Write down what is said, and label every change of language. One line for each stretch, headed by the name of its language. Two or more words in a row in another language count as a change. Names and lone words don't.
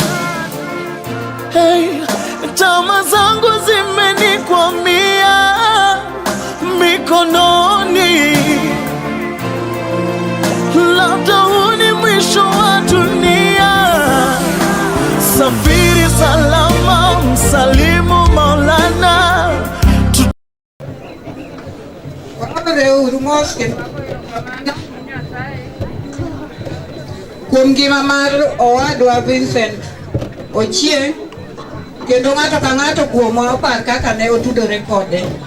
Swahili: Hey, tama zangu zimenikwamia mikononi, labda huu ni mwisho wa dunia. Safiri salama, msalimu Maulana.
Luo (Kenya and Tanzania): Kuom ngima mar owadwa Vincent Ochieng, kendo ng'ato ka ng'ato kuomwa opar kaka ne otudore kode.